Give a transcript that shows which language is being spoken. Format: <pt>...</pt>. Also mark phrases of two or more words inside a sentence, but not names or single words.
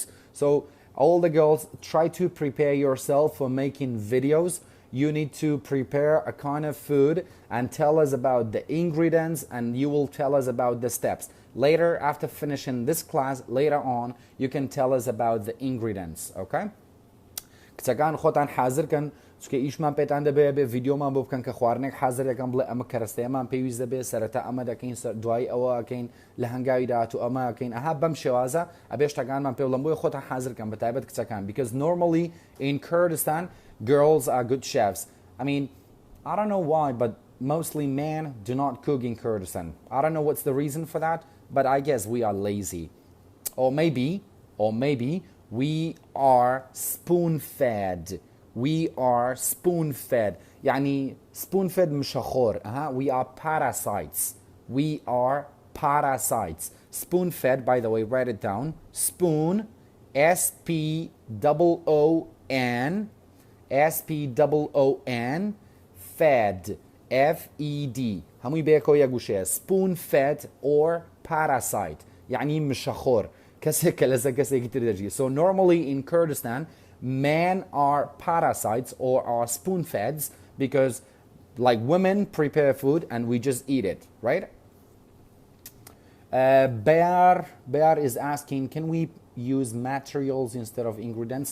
<en>So all the girls, try to prepare yourself for making videos. You need to prepare a kind of food and tell us about the ingredients, and you will tell us about the steps. Later, after finishing this class, later on, you can tell us about the ingredients, okay?</en> <ckb>کچەکان خۆتان حاضر کەن چونکە ئیشمان پێتان دەبێت بێ ڤیدیۆمان بۆ بکەن کە خواردنێک حاضر یەکەم بڵێ ئەمە کەرەستەیەمان پێویست دەبێت سەرەتا ئەمە دەکەین دوایی ئەوە ئەکەین لە هەنگاوی داهاتوو ئەمە ئەکەین ئەها بەم شێوازە ئەبێ شتەکانمان پێ بڵێم بۆیە خۆتان حاضر کەن بەتایبەت کچەکان</ckb> <en>because normally in Kurdistan girls are good chefs. I mean, I don't know why, but mostly men do not cook in Kurdistan. I don't know what's the reason for that, but I guess we are lazy. Or maybe we are spoon-fed. We are spoon-fed. يعني spoon-fed مشخور. We are parasites. We are parasites. Spoon-fed, by the way, write it down. Spoon, S-P-O-O-N, S-P-O-O-N, fed, F-E-D.</en> <ckb>هموی بيكو يقوشي</ckb> <en>spoon-fed or parasite.</en> <ckb>يعني مشخور. كەسێک لەسەر کەسێکی تر دەژی.</ckb> <en>So normally in Kurdistan, Men are parasites or are spoon-feds because like women prepare food and we just eat it, right? Bear is asking, can we use materials instead of ingredients?</en>